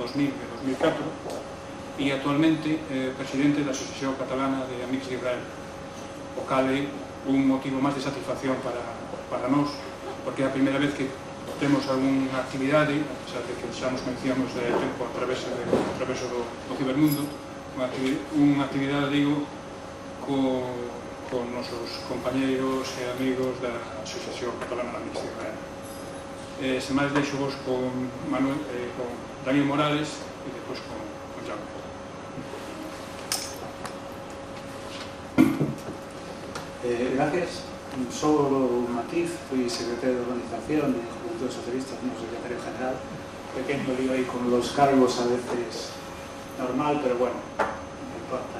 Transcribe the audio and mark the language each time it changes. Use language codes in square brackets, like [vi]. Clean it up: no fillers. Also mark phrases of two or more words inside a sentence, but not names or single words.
[gl] 2000 e 2004 e actualmente presidente da Asociación Catalana de Amics de Israel, o cal é un motivo máis de satisfacción para nós, porque é a primeira vez que temos algunha actividade, a pesar de que xa nos conhecíamos de tempo a través do cibermundo, unha actividade, digo, con nosos compañeiros e amigos da Asociación Catalana de Amics de Israel. Sen máis, deixo vos con Daniel Morales e depois con Jaume. [es] Gracias. Solo un matiz, fui secretario de organización de Juventudes Socialistas, no secretario general. Pequeño lío ahí con los cargos, a veces normal, pero bueno, no importa.